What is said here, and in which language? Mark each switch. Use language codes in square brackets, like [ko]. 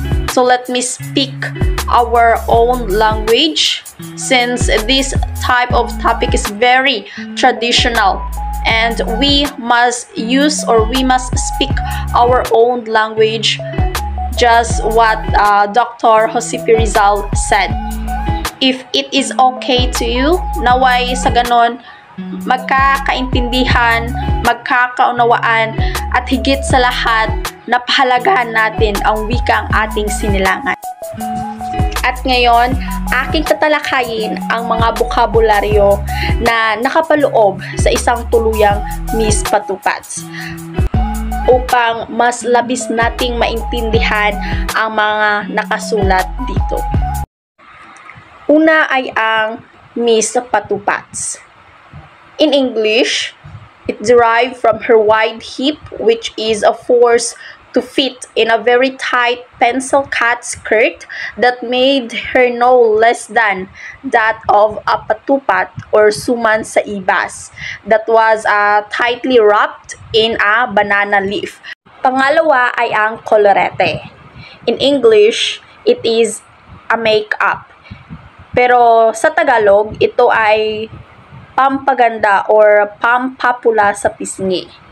[en] So let me speak our own language, since this type of topic is very traditional and we must use or we must speak our own language, just what Dr. Jose P. Rizal said. If it is okay to you, [tl] naway sa ganon magkakaintindihan, magkakaunawaan, at higit sa lahat, napahalagahan natin ang wikang ating sinilangan. At ngayon, aking tatalakayin ang mga bokabularyo na nakapaloob sa isang tuluyang Miss Patupats upang mas labis nating maintindihan ang mga nakasulat dito. Una ay ang Miss Patupats. [en] In English, it derived from her wide hip, which is a force to fit in a very tight pencil-cut skirt that made her no less than that of a patupat or suman sa ibas that was tightly wrapped in a banana leaf. [tl] Pangalawa ay ang kolorete. [en] In English, it is a makeup. [tl] Pero sa Tagalog, ito ay pampaganda or pampapula sa pisngi.